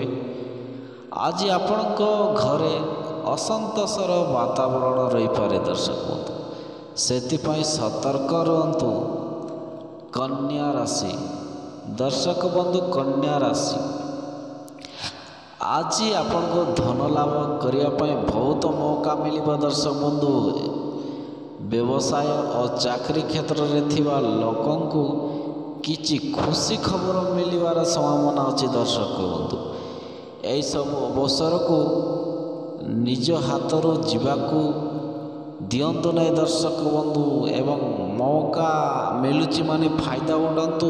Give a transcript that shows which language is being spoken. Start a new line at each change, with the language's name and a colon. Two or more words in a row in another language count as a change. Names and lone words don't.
Odia: ଆଜି ଆପଣ ଘରେ ଅସନ୍ତୋଷର ବାତାବରଣ ରହି ପାରେ। ଦର୍ଶକ ବନ୍ଧୁ ସେଥିପାଇଁ ସତର୍କ ରହନ୍ତୁ। କନ୍ୟା ରାଶି। ଦର୍ଶକ ବନ୍ଧୁ କନ୍ୟା ରାଶି। ଆଜି ଆପଣଙ୍କୁ ଧନ ଲାଭ କରିବା ପାଇଁ ବହୁତ ମୌକା ମିଳିବ ଦର୍ଶକ ବନ୍ଧୁ। ବ୍ୟବସାୟ ଓ ଚାକିରି କ୍ଷେତ୍ରରେ ଥିବା ଲୋକଙ୍କୁ କିଛି ଖୁସି ଖବର ମିଳିବାର ସମ୍ଭାବନା ଅଛି ଦର୍ଶକ ବନ୍ଧୁ। ଏହିସବୁ ଅବସରକୁ ନିଜ ହାତରୁ ଯିବାକୁ ଦିଅନ୍ତୁ ନାହିଁ ଦର୍ଶକ ବନ୍ଧୁ, ଏବଂ ମୌକା ମିଳୁଛି ମାନେ ଫାଇଦା ଉଠାନ୍ତୁ।